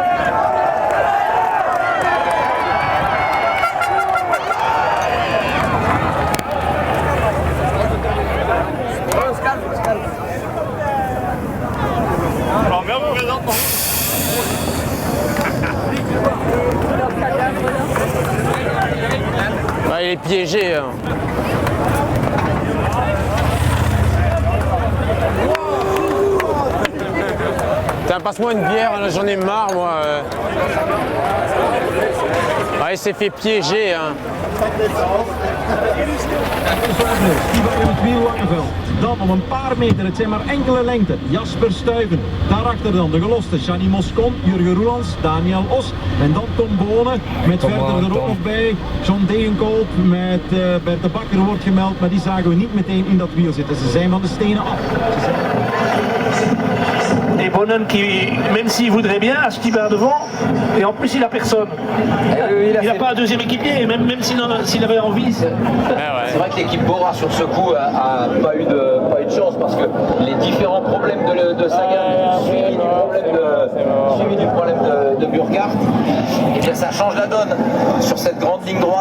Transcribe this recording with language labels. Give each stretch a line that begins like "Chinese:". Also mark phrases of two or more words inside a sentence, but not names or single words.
French: Ouais, il est piégé hein. Tiens, passe-moi une bière, là, j'en ai marre moi. Ouais, il s'est fait piéger hein.
Dutch: Dan om een paar meter, het zijn maar enkele lengte, Jasper Stuyven. Daarachter dan de geloste Gianni Moscon, Jurgen Roelands, Daniel Os en dan Tom Bonen. Met verder er ook nog bij John Degenkolb met Bert de Bakker wordt gemeld, maar die zagen we niet meteen in dat wiel zitten. Ze zijn van de stenen af.
French: Et Bonen qui, même s'il voudrait bien, a Stibar devant, et en plus il a personne. Il n'a pas un deuxième équipier, même s'il avait envie. C'est vrai que l'équipe Bora sur ce coup a pas eu de chance parce que les différents problèmes de Sagan, suivi du problème de Burkhardt, et bien ça change la donne sur cette grande ligne droite.